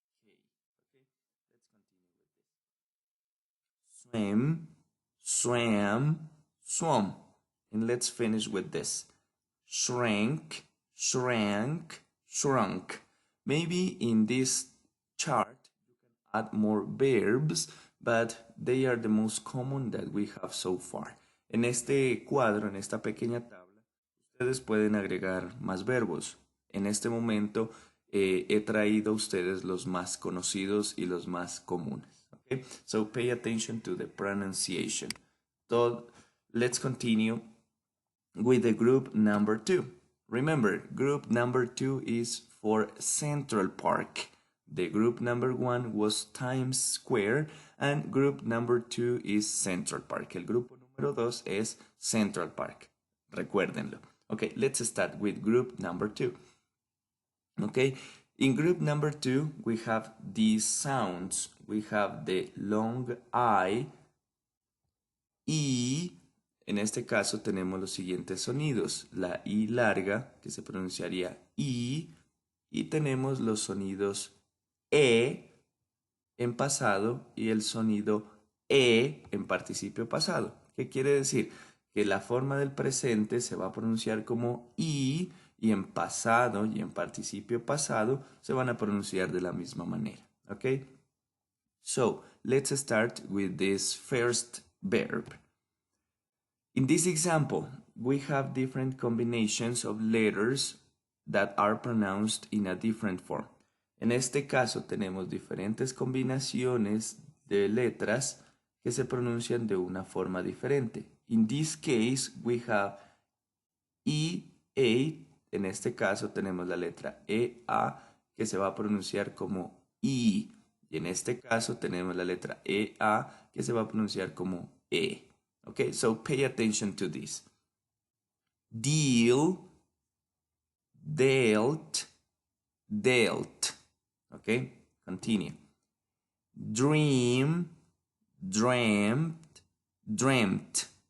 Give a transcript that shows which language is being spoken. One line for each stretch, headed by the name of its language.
English: Okay, let's continue with this. Swim, swam, swum. And let's finish with this. Shrank, shrank, shrunk. Maybe in this chart you can add more verbs, but they are the most common that we have so far.
Spanish: En este cuadro, en esta pequeña tabla, ustedes pueden agregar más verbos. En este momento he traído a ustedes los más conocidos y los más comunes.
English: Okay? So pay attention to the pronunciation. So let's continue with the group number 2. Remember, group number 2 is for Central Park. The group number 1 was Times Square and group number 2 is Central Park.
Spanish: El grupo número 2 es Central Park. Recuérdenlo.
English: Okay, let's start with group number 2. Okay, in group number 2, we have these sounds. We have the long I, E.
Spanish: En este caso tenemos los siguientes sonidos. La I larga, que se pronunciaría I, y tenemos los sonidos E en pasado y el sonido E en participio pasado. ¿Qué quiere decir? Que la forma del presente se va a pronunciar como I y en pasado y en participio pasado se van a pronunciar de la misma manera.
English: Okay? So, let's start with this first verb. In this example, we have different combinations of letters that are pronounced in a different form.
Spanish: En este caso tenemos diferentes combinaciones de letras que se pronuncian de una forma diferente.
English: In this case, we have E-A.
Spanish: En este caso tenemos la letra E-A que se va a pronunciar como I. Y en este caso tenemos la letra E-A que se va a pronunciar como E.
English: Okay, so pay attention to this. Deal, dealt, dealt. Okay, continue. Dream, dreamt, dreamt.